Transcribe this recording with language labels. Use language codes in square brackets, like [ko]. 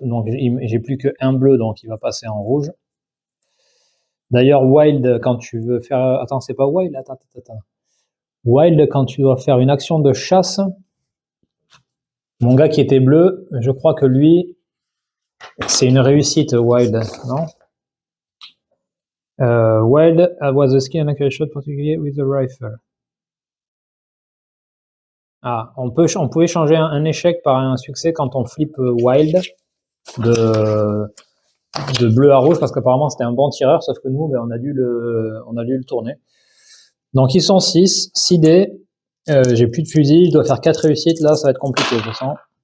[fr] Donc j'ai plus qu'un bleu, donc il va passer en rouge. D'ailleurs, Wild, quand tu veux faire... Attends, c'est pas Wild? Attends. Wild, quand tu dois faire une action de chasse, mon gars qui était bleu, je crois que lui, c'est une réussite, Wild, non? [en] Wild was a skill and accurate shot particularly with the rifle. [fr] Ah, on pouvait changer un échec par un succès quand on flippe Wild de bleu à rouge, parce qu'apparemment c'était un bon tireur, sauf que nous, ben, on a dû le tourner. Donc ils sont 6 dés. J'ai plus de fusil, je dois faire 4 réussites, là ça va être compliqué, je sens.